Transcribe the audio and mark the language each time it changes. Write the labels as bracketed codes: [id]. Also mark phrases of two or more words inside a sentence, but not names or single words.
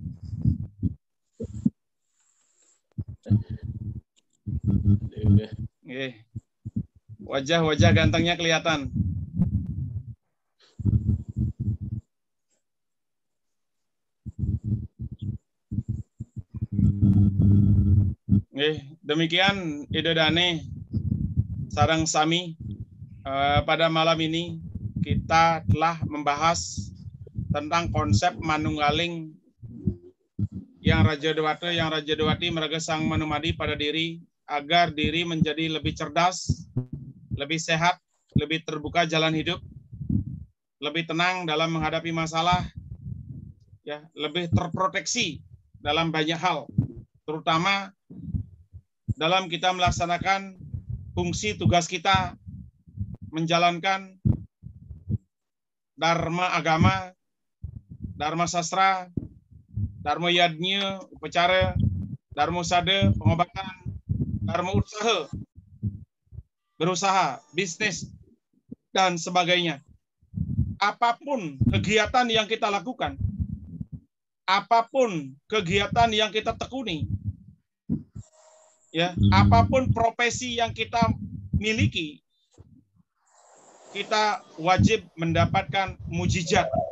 [id] Oke. Wajah gantengnya kelihatan. Demikian [ban] ide Dane sareng sami [id] pada malam ini kita telah membahas tentang konsep manunggaling yang Raja Dewati meraga sang manumadi pada diri agar diri menjadi lebih cerdas, lebih sehat, lebih terbuka jalan hidup, lebih tenang dalam menghadapi masalah, ya, lebih terproteksi dalam banyak hal, terutama dalam kita melaksanakan fungsi tugas kita menjalankan dharma agama, dharma sastra, dharma yadnya, upacara, dharma sade, pengobatan, dharma usaha, berusaha, bisnis, dan sebagainya. Apapun kegiatan yang kita lakukan, apapun kegiatan yang kita tekuni, ya, apapun profesi yang kita miliki, kita wajib mendapatkan mujizat.